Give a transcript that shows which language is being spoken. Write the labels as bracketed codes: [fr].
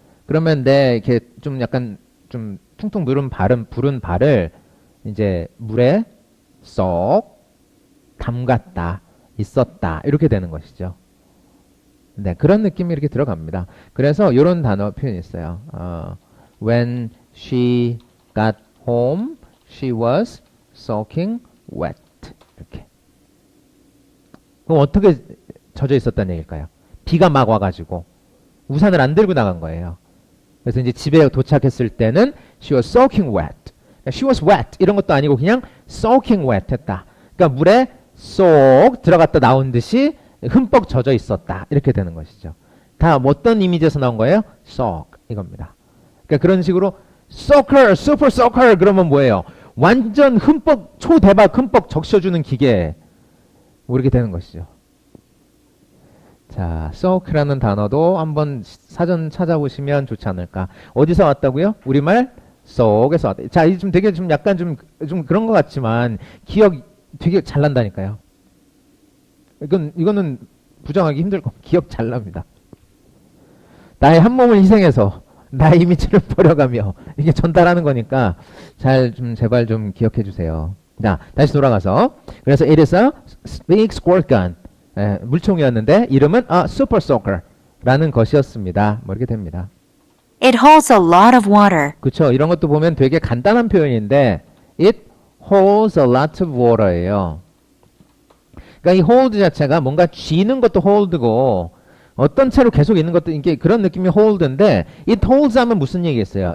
[ko] 그러면 이렇게 좀 약간 좀 퉁퉁 부른 발을 이제 물에 쏙 담갔다, 있었다 이렇게 되는 것이죠. 네, 그런 느낌이 이렇게 들어갑니다. 그래서 이런 단어 표현이 있어요. [en] When she got home, she was soaking wet. [ko] 이렇게. 그럼 어떻게 젖어 있었다는 얘기일까요? 비가 막 와가지고 우산을 안 들고 나간 거예요. 그래서 이제 집에 도착했을 때는 [en] she was soaking wet. [ko] 그러니까 [en] she was wet [ko] 이런 것도 아니고 그냥 [en] soaking wet [ko] 했다. 그러니까 물에 쏙 들어갔다 나온 듯이 흠뻑 젖어 있었다. 이렇게 되는 것이죠. 다 어떤 이미지에서 나온 거예요? soak 이겁니다. 그러니까 그런 식으로 soaker, [en] super soaker [ko] 그러면 뭐예요? 완전 흠뻑 초대박 흠뻑 적셔주는 기계 뭐 이렇게 되는 것이죠. 자, soak라는 단어도 한번 사전 찾아보시면 좋지 않을까. 어디서 왔다고요? 우리말 soak에서 왔다. 자, 이제 좀 되게 좀 약간 좀 그런 것 같지만 기억 되게 잘 난다니까요. 이거는 부정하기 힘들 거. 기억 잘 납니다. 나의 한 몸을 희생해서 나의 이미지를 버려가며 이게 전달하는 거니까 제발 좀 기억해 주세요. 자, 다시 돌아가서 그래서 [en] it is a big squirt gun. [ko] 물총이었는데 이름은 super soaker라는 것이었습니다. 뭐 이렇게 됩니다. [en] It holds a lot of water. [ko] 그렇죠. 이런 것도 보면 되게 간단한 표현인데 [en] it holds a lot of water [ko] 예요. 그러니까 이 hold 자체가 뭔가 쥐는 것도 hold고 어떤 채로 계속 있는 것도 이게 그런 느낌이 hold인데 [en] it holds [ko] 하면 무슨 얘기겠어요?